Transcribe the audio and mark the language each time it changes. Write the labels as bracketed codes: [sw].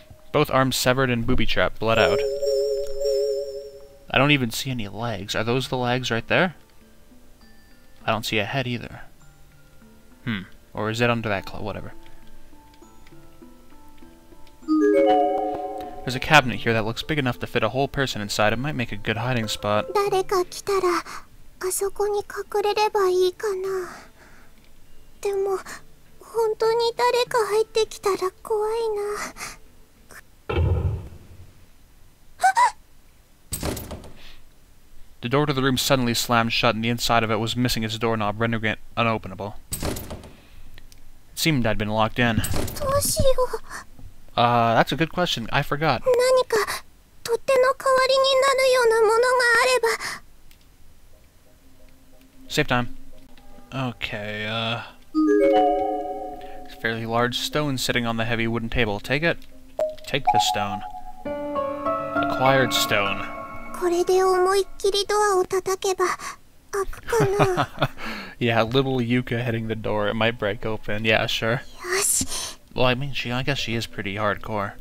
[en] Both arms severed and booby-trapped, bled out. I don't even see any legs. Are those the legs right there? I don't see a head either. Or is it under that cloth? Whatever. There's a cabinet here that looks big enough to fit a whole person inside. It might make a good hiding spot. [ja] 誰か来たらあそこに隠れればいいかな。でも本当に誰か入ってきたら怖いな。 [en] The door to the room suddenly slammed shut, and the inside of it was missing its doorknob, rendering it unopenable. It seemed I'd been locked in. [ja] どうしよう。 [en] That's a good question. I forgot. [ja] 何か取っ手の代わりになるようなものがあれば。 [en] Save time. Okay, it's a fairly large stone sitting on the heavy wooden table. Take it. Take the stone. Acquired stone. [ja] これで思いっきりドアを叩けば開くかな。 [en] Yeah, little Yuka hitting the door. It might break open. Yeah, sure. [ja] よし。 [en] Well, I mean, I guess she is pretty hardcore.